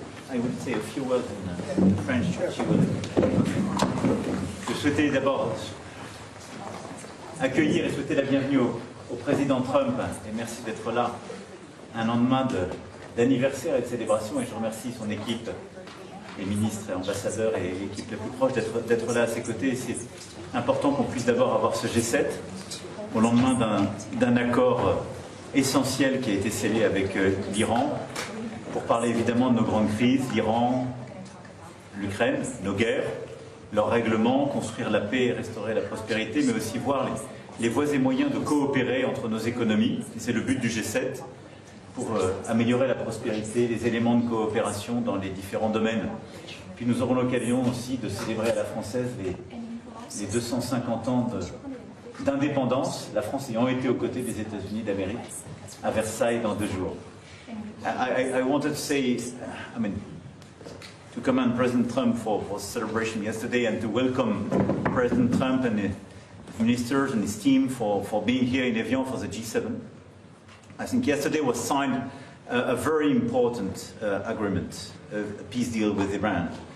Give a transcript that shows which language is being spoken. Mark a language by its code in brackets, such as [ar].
[en] I would say a few words in French. [fr] Je souhaitais d'abord accueillir et souhaiter la bienvenue au président Trump, et merci d'être là un lendemain d'anniversaire et de célébration, et je remercie son équipe, les ministres et ambassadeurs et l'équipe la plus proche d'être là à ses côtés. C'est important qu'on puisse d'abord avoir ce G7 au lendemain d'un accord essentiel qui a été scellé avec l'Iran, pour parler évidemment de nos grandes crises, l'Iran, l'Ukraine, nos guerres, leurs règlements, construire la paix et restaurer la prospérité, mais aussi voir les voies et moyens de coopérer entre nos économies. C'est le but du G7, pour améliorer la prospérité, les éléments de coopération dans les différents domaines. Puis nous aurons l'occasion aussi de célébrer à la française les 250 ans d'indépendance, la France ayant été aux côtés des États-Unis d'Amérique, à Versailles dans 2 jours. [en] I wanted to say, to commend President Trump for celebration yesterday and to welcome President Trump and his ministers and his team for being here in Evian for the G7. I think yesterday was signed a very important agreement, a peace deal with Iran.